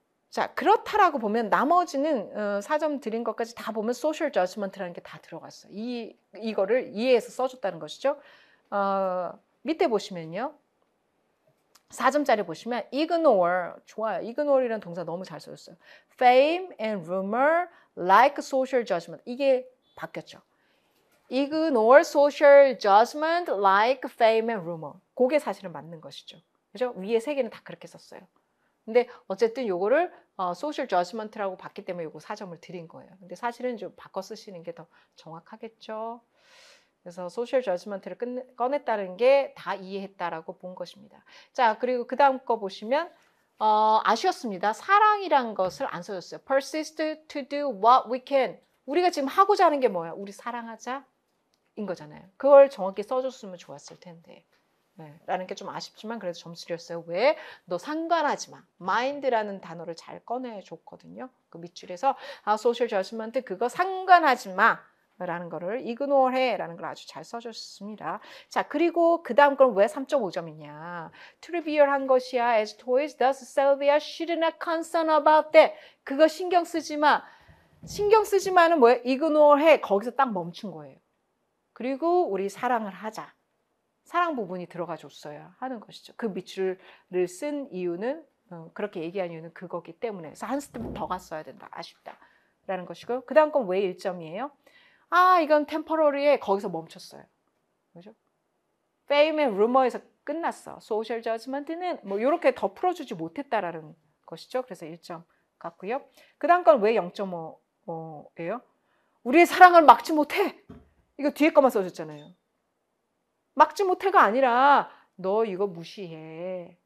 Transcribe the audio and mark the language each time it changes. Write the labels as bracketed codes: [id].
[ko] 자, 그렇다라고 보면 나머지는 4점 드린 것까지 다 보면 social judgment라는 게 다 들어갔어요. 이거를 이해해서 써줬다는 것이죠. 밑에 보시면요. 4점짜리 보시면 ignore, 좋아요. ignore이라는 동사 너무 잘 써줬어요. [en] fame and rumor like social judgment. [ko] 이게 바뀌었죠. [en] ignore social judgment like fame and rumor. [ko] 그게 사실은 맞는 것이죠. 그죠? 위에 세 개는 다 그렇게 썼어요. 근데 어쨌든 요거를 social judgment라고 봤기 때문에 요거 4점을 드린 거예요. 근데 사실은 좀 바꿔 쓰시는 게 더 정확하겠죠. 그래서 social judgment를 꺼냈다는 게 다 이해했다라고 본 것입니다. 자, 그리고 그 다음 거 보시면 아쉬웠습니다. 사랑이란 것을 안 써줬어요. [en] persist to do what we can. [ko] 우리가 지금 하고자 하는 게 뭐야? 우리 사랑하자 인 거잖아요. 그걸 정확히 써줬으면 좋았을 텐데. 네, 라는 게 좀 아쉽지만 그래도 점수 드렸어요. 왜? 너 상관하지 마. mind라는 단어를 잘 꺼내줬거든요. 그 밑줄에서 social judgment 그거 상관하지 마. 라는 거를 ignore 해 라는 걸 아주 잘 써줬습니다. 자, 그리고 그 다음 건 왜 3.5점이냐. trivial한 것이야. [en] as toys, thus Sylvia should not concern about that. [ko] 그거 신경 쓰지 마. 신경 쓰지 마는 뭐예요? ignore 해. 거기서 딱 멈춘 거예요. 그리고 우리 사랑을 하자. 사랑 부분이 들어가 줬어야 하는 것이죠. 그 밑줄을 쓴 이유는 그렇게 얘기한 이유는 그거기 때문에 그래서 한 스텝 더 갔어야 된다. 아쉽다라는 것이고요. 그 다음 건 왜 1점이에요? 이건 temporary에 거기서 멈췄어요. 그죠? [en] fame and rumor [ko] 에서 끝났어. social judgment는 뭐 이렇게 더 풀어주지 못했다라는 것이죠. 그래서 1점 같고요. 그 다음 건 왜 0.5예요? 우리의 사랑을 막지 못해. 이거 뒤에 것만 써줬잖아요. 막지 못해가 아니라 너 이거 무시해.